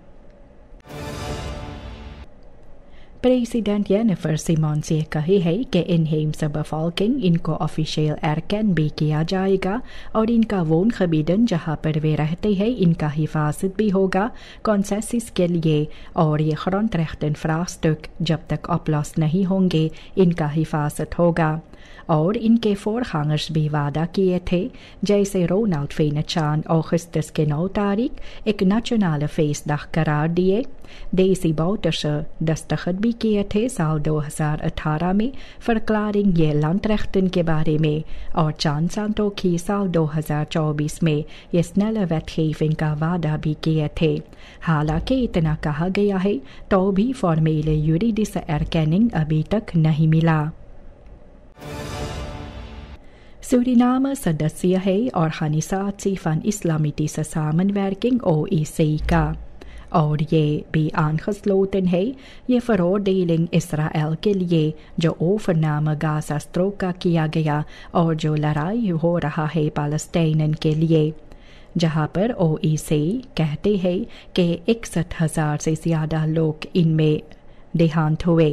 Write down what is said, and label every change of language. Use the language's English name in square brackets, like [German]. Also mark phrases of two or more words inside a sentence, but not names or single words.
[Caribbean Hindustani] प्रेसिडेंट जेनिफर सिमोन्स ये कहे है कि [Dutch] inheemse bevolking [Caribbean Hindustani] इनको ऑफिशियल erken भी किया जाएगा और इनका woongebieden जहाँ पर वे रहते हैं इनका हिफाजत भी होगा कॉन्सेसिस के लिए और ये [Dutch] grondrechten vraagstuk [Caribbean Hindustani] जब तक oplost नहीं होंगे इनका हिफाजत होगा। और इनके voorgangers भी वादा किए थे जैसे रोनाल्ड फेनचान अगस्त के 9 तारीख एक [Dutch] nationale feestdag [Caribbean Hindustani] करार दिए। डेसी बाउटर्स दस्तखत भी किए थे साल 2018 में verklaring ये landrechten के बारे में और चांद सांतोखी साल 2024 में ये [Dutch] snelle wetgeving [Caribbean Hindustani] का वादा भी किए थे। हालांकि इतना कहा गया है तो भी [Dutch] formele juridische erkenning [Caribbean Hindustani] अभी तक नहीं मिला। Suriname सदस्य है Organisatie van Islamitische Samenwerking OIC का और ये भी aangesloten है ये veroordeling Israël के लिए जो overname गाजा स्ट्रोक का किया गया और जो लड़ाई हो रहा है पैलेस्टाइन के लिए, जहाँ पर OIC कहते हैं कि 61,000 से ज़्यादा लोग इनमें देहांत हुए।